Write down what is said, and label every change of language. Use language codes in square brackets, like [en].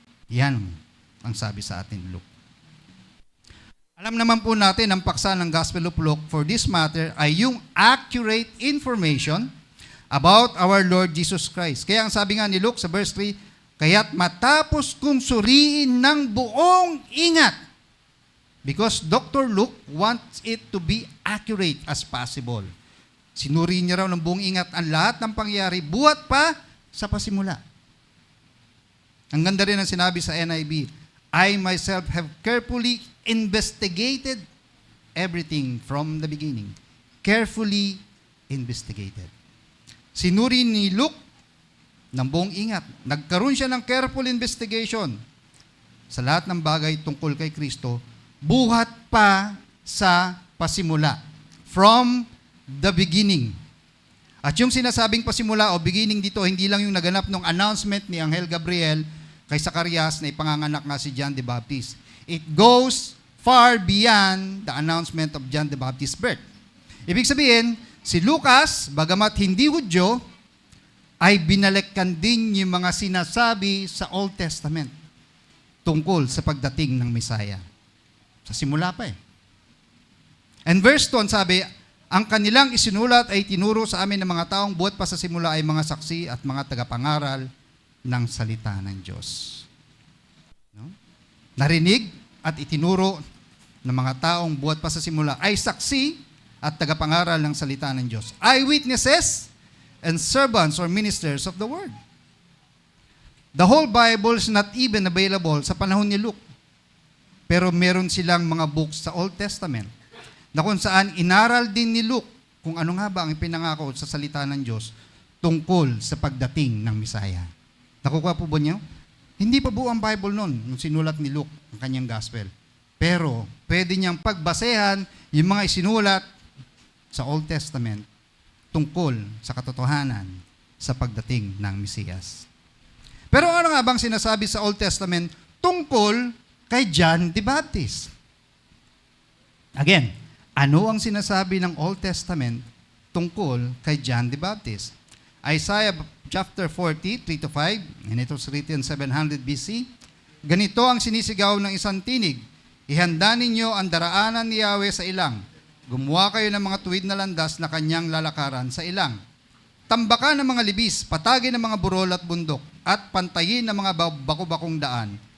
[tl] Yan ang sabi sa atin, Luke. Alam naman po natin ang paksa ng Gospel of Luke for this matter ay yung [en] accurate information about our Lord Jesus Christ. [tl] Kaya ang sabi nga ni Luke sa verse 3, kaya't matapos kong suriin ng buong ingat, because Dr. [en] Luke wants it to be accurate as possible. [tl] Sinuri niya raw ng buong ingat ang lahat ng pangyayari buhat pa sa pasimula. Ang ganda rin ang sinabi sa NIV, [en] I myself have carefully investigated everything from the beginning. Carefully investigated. [tl] Sinuri ni Luke ng buong ingat. Nagkaroon siya ng careful investigation sa lahat ng bagay tungkol kay Kristo buhat pa sa pasimula. [en] From the beginning. [tl] At yung sinasabing pasimula o beginning dito, hindi lang yung naganap ng announcement ni Anghel Gabriel kay Zacarias na ipanganganak nga si John the Baptist. [en] It goes far beyond the announcement of John the Baptist's birth. [tl] Ibig sabihin, si Lucas, bagamat hindi Hudyo, ay binalikan din yung mga sinasabi sa Old Testament tungkol sa pagdating ng Messiah. Sa simula pa eh. [en] And verse 2, [tl] sabi, ang kanilang isinulat ay tinuro sa amin ng mga taong buhat pa sa simula ay mga saksi at mga tagapangaral ng salita ng Diyos. No? Narinig at itinuro ng mga taong buhat pa sa simula ay saksi at tagapangaral ng salita ng Diyos. [en] Eyewitnesses and servants or ministers of the word. The whole Bible is not even available [tl] sa panahon ni Luke. Pero meron silang mga books sa Old Testament na kung saan inaral din ni Luke kung ano nga ba ang pinangako sa salita ng Diyos tungkol sa pagdating ng Misaya. Nakukuha po ba niyo? Hindi pa buo ang Bible noon, nung sinulat ni Luke, ang kanyang gospel. Pero, pwede niyang pagbasehan yung mga isinulat sa Old Testament tungkol sa katotohanan sa pagdating ng Mesiyas. Pero ano nga bang sinasabi sa Old Testament tungkol kay John the Baptist? Again, ano ang sinasabi ng Old Testament tungkol kay John the Baptist? [en] Isaiah chapter 40, 3-5, and it was written 700 BC. [tl] Ganito ang sinisigaw ng isang tinig. Ihanda ninyo ang daraanan ni Yahweh sa ilang. Gumawa kayo ng mga tuwid na landas na kanyang lalakaran sa ilang. Tambakan ng mga libis, patagin ng mga burol at bundok, at pantayin ng mga bako-bakong daan.